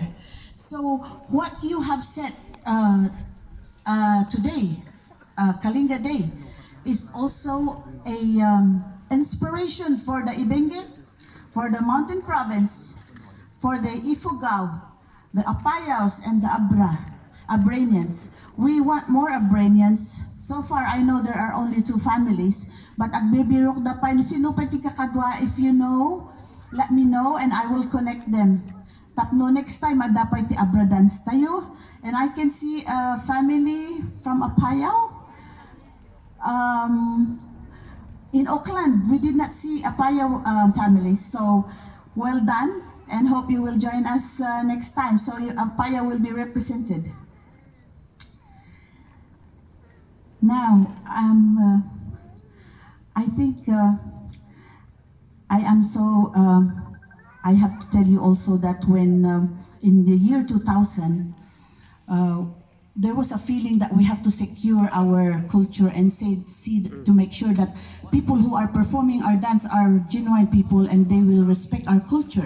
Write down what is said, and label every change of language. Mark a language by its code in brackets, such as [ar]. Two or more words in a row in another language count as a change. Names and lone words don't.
[en] So what you have said today, Kalinga Day, is also a inspiration for the Ibengit, for the Mountain Province, for the Ifugao, the Apayaws, and the Abranians. We want more Abranians. So far, I know there are only 2 families, but [ilo] agbibirok da pa, sino pa ti kakadwa, [en] if you know, let me know and I will connect them. Tapno next time, [ilo] adapay ti Abra dance tayo. [en] And I can see a family from Apayao. In Auckland, we did not see Apayao families. So, well done and hope you will join us next time. So, Apayao will be represented. Now, I think I am so, I have to tell you also that when in the year 2000, there was a feeling that we have to secure our culture and see to make sure that people who are performing our dance are genuine people and they will respect our culture.